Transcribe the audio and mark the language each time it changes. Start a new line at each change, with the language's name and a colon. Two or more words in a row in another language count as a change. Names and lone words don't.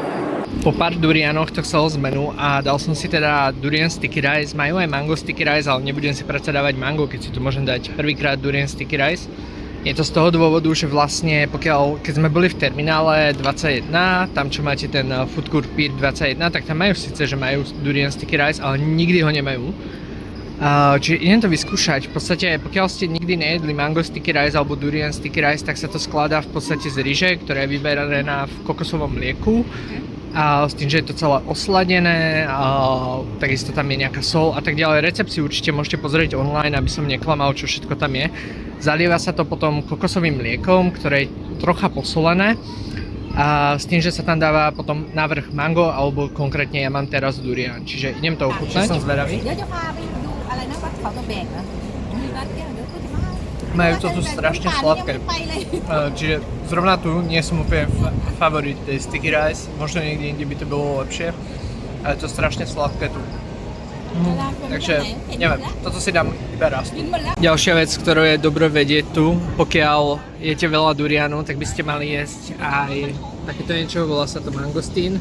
Slovak: Po pár durianoch to chcelo zmenu a dal som si teda durian
English: sticky rice.
Slovak: Majú aj mango
English: sticky rice,
Slovak: ale nebudem si predsa dávať mango, keď si tu môžem dať prvýkrát durian
English: sticky rice.
Slovak: Je to z toho dôvodu, že vlastne keď sme boli v terminále 21, tam čo máte ten
English: food court
Slovak: Pier 21, tak tam majú síce, že majú durian
English: sticky rice,
Slovak: ale nikdy ho nemajú. Čiže idem to vyskúšať. V podstate, pokiaľ ste nikdy nejedli mango
English: sticky rice
Slovak: alebo durian
English: sticky rice,
Slovak: tak sa to skladá v podstate z ryže, ktorá je vyberená v kokosovom mlieku. A s tým, že je to celé osladené, takisto tam je nejaká sol a tak ďalej. Recept si určite môžete pozrieť online, aby som neklamal, čo všetko tam je. Zalieva sa to potom kokosovým mliekom, ktoré je trocha posolené. A s tým, že sa tam dáva potom navrch mango, alebo konkrétne ja mám teraz durian. Čiže idem to ochutnať. Som zvedavý.
Thai: ๆเดี๋ยวจะพาไปดูอะไรนะวัดเขาตะแบกเหรอมีวัดเนี่ยเดี๋ยวก็จะมา
Slovak: Majú to tu strašne sladké. Čiže zrovna tu nie som úplne favorit tej
English: sticky rice.
Slovak: Možno niekde inde by to bolo lepšie. Ale je to strašne sladké tu. Takže neviem, toto si dám iba raz. Ďalšia vec, ktorú je dobre vedieť tu, pokiaľ jete veľa durianu, tak by ste mali jesť aj takéto niečo, volá sa to mangostín.